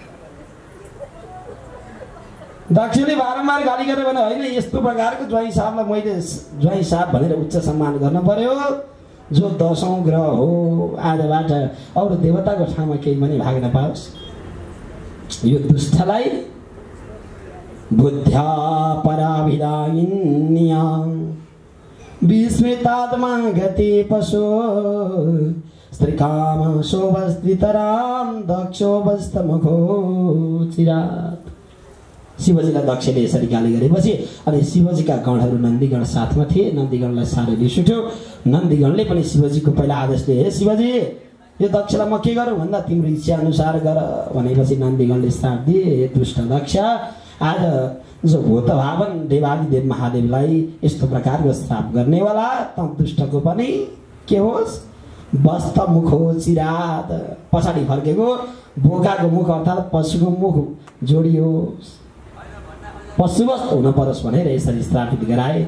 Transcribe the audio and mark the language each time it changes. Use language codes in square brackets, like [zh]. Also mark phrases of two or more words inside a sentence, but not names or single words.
[ne] दक्षिणले बारम्बार गाली गरेर भने होइन, यस्तो प्रकारको ज्वाइँ साहबलाई मैले ज्वाइँ साहब भनेर उच्च सम्मान गर्न पर्यो, जो 10औं ग्रह हो। आजबाट अरू देवताको ठाउँमा केही पनि भाग नपाओस्। यो दुष्टलाई [sa] बुद्ध्या पराभिदायिन्या विस्मृतात्मा गति पशो स्त्रीकाम शोभस्त्रितराम दक्षोभस्तमुखो चिरात। [ne] शिवजीलाई दक्षले यसरी गाली गरेपछि अनि शिवजीका गणहरू नन्दीगण साथमा थिए। नन्दीगणलाई साह्रै रिस उठ्यो। नन्दीगणले पनि शिवजीको पहिला आदेश दिए, हे शिवजी, यो दक्षलाई म के गरौँ भन्दा तिम्रो इच्छा अनुसार गर भनेपछि नन्दीगणले श्राप दिए, हे दुष्ट दक्ष, आज जो भूत भावन देवादिदेव महादेवलाई यस्तो प्रकारको श्राप गर्नेवाला त दुष्टको पनि के होस्, [sa] वस्त मुखो चिरात, [ne] पछाडि फर्केको बोकाको मुख अर्थात् पशुको मुख जोडियोस्, पशुवस्त हुन परोस् भनेर यसरी श्रापित गराए।